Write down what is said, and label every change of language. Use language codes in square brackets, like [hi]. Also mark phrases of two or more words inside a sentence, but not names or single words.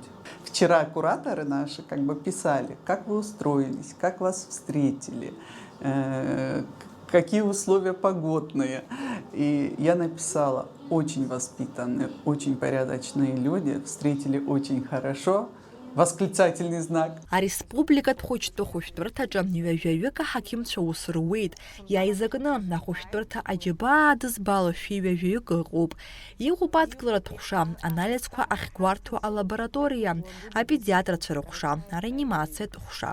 [ru] Вчера кураторы наши писали, как вы устроились, как вас встретили, какие условия погодные. И я написала, очень воспитанные, очень порядочные люди, встретили очень хорошо. Восклицательный знак. [ab] Ареспубликатә хәышәтәырҭаҿы ҩажәаҩык аҳақьымцәа ус руеит. Иааизакны ахәышәтәырҭа аџьабаа дызбало шәи-ҩажәаҩык ыҟоуп. Иҟоуп адкыларатә ҟәша, анализқәа ахьгәарҭо алабораториа, апедиатрцәа рҟәша, ареанимациатә ҟәша.